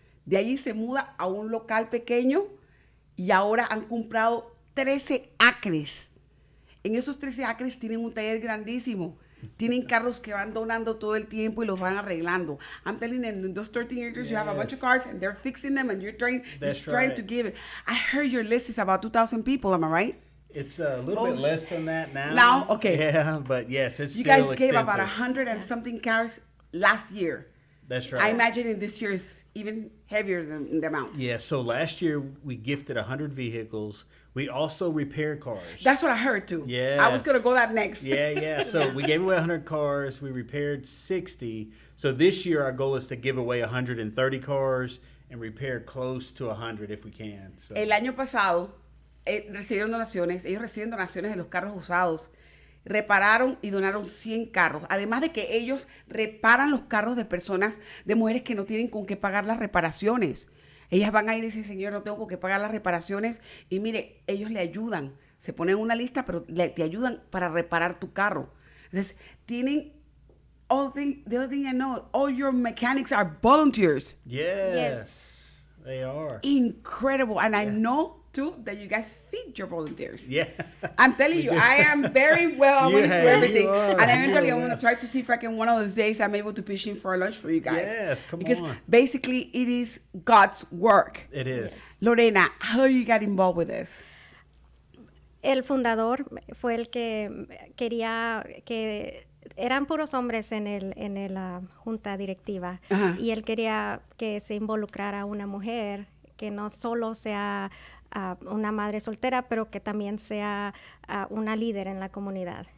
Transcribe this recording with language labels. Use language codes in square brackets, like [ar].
[es] De allí se muda a un local pequeño y ahora han comprado 13 acres. En esos 13 acres tienen un taller grandísimo. Tienen carros que van donando todo el tiempo y los van arreglando. [en] I'm telling them, in those 13 acres, you have a bunch of cars and they're fixing them and you're trying to give it. I heard your list is about 2,000 people, am I right? It's a little bit less than that now. Now? Okay. Yeah, but yes, it's you still guys gave extensive. about 100 and something cars last year. That's right. I imagine in this year is even heavier than the amount. Yeah, so last year we gifted 100 vehicles. We also repair cars. That's what I heard too. Yes. I was going to go that next. Yeah. So we gave away 100 cars. We repaired 60. So this year our goal is to give away 130 cars and repair close to 100 if we can. So. [es] El año pasado recibieron donaciones. Ellos reciben donaciones de los carros usados. Repararon y donaron 100 carros. Además de que ellos reparan los carros de personas, de mujeres que no tienen con qué pagar las reparaciones. Ellas van ahí y dicen, señor, no tengo con qué pagar las reparaciones. Y mire, ellos le ayudan. Se ponen una lista, pero te ayudan para reparar tu carro. Entonces, tienen... [en] the other thing I know, all your mechanics are volunteers. Yes. They are. Incredible. And I know, too, that you guys feed your volunteers. Yeah. I'm telling you, I am very well into everything. Are. And eventually I'm going to try to see if I can, one of those days, I'm able to pitch in for a lunch for you guys. Yes, come because on. Because basically it is God's work. It is. Yes. Lorena, how you got involved with this? [es] El fundador fue el que quería que... Eran puros hombres en la junta directiva. Uh-huh. Y él quería que se involucrara una mujer que no solo sea una madre soltera, pero que también sea una líder en la comunidad.